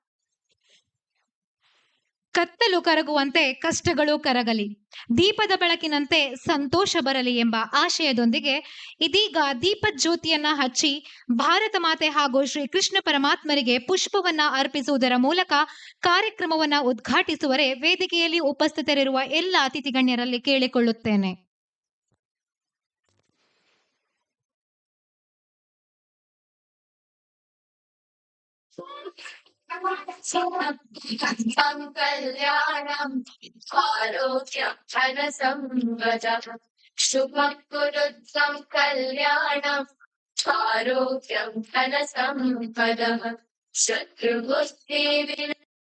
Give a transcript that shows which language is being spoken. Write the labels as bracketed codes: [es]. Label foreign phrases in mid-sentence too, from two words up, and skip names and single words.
[kn] ಕತ್ತಲು ಕರಗುವಂತೆ ಕಷ್ಟಗಳು ಕರಗಲಿ, ದೀಪದ ಬೆಳಕಿನಂತೆ ಸಂತೋಷ ಬರಲಿ ಎಂಬ ಆಶಯದೊಂದಿಗೆ ಇದೀಗ ದೀಪಜ್ಯೋತಿಯನ್ನ ಹಚ್ಚಿ ಭಾರತ ಮಾತೆ ಹಾಗೂ ಶ್ರೀ ಕೃಷ್ಣ ಪರಮಾತ್ಮರಿಗೆ ಪುಷ್ಪವನ್ನ ಅರ್ಪಿಸುವುದರ ಮೂಲಕ ಕಾರ್ಯಕ್ರಮವನ್ನ ಉದ್ಘಾಟಿಸುವರೆ ವೇದಿಕೆಯಲ್ಲಿ ಉಪಸ್ಥಿತರಿರುವ ಎಲ್ಲ ಅತಿಥಿ ಗಣ್ಯರಲ್ಲಿ ಕೇಳಿಕೊಳ್ಳುತ್ತೇನೆ. [sa] कल्याणं आरोग्यं धनसम्पदः शुभं कुरुतं कल्याणं आरोग्यं धनसम्पदः शत्रुबुद्धिविनाशः